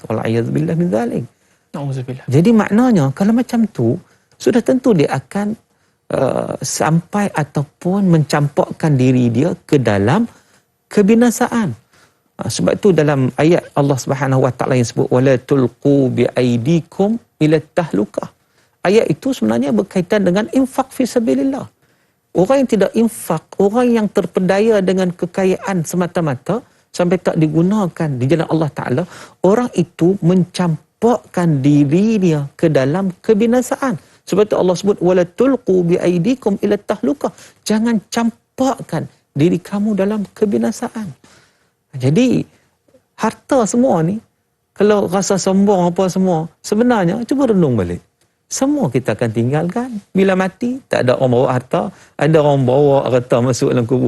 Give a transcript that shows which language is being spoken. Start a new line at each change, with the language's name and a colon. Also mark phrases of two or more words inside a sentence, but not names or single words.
Arabic: والعياذ بالله من ذلك.
Malay: Jadi maknanya kalau macam tu, sudah tentu dia akan sampai ataupun mencampakkan diri dia ke dalam kebinasaan. Sebab tu dalam ayat Allah
Arabic: سبحانه وتعالى
Malay: yang sebut,
Arabic: ولا تلقوا بأيديكم إلى التهلكة.
Malay: Ayat itu sebenarnya berkaitan dengan infak
Arabic: في سبيل الله.
Malay: Orang yang tidak infak, orang yang terpedaya dengan kekayaan semata-mata sampai tak digunakan di jalan Allah Ta'ala, orang itu mencampakkan dirinya ke dalam kebinasaan. Sebab itu Allah sebut,
Arabic: ولا تلقوا بأيديكم إلى التهلكة.
Malay: Jangan campakkan diri kamu dalam kebinasaan. Jadi harta semua ni, kalau rasa sombong apa semua, sebenarnya cuba renung balik. Semua kita akan tinggalkan. Bila mati, tak ada orang bawa harta. Ada orang bawa harta masuk dalam kubur.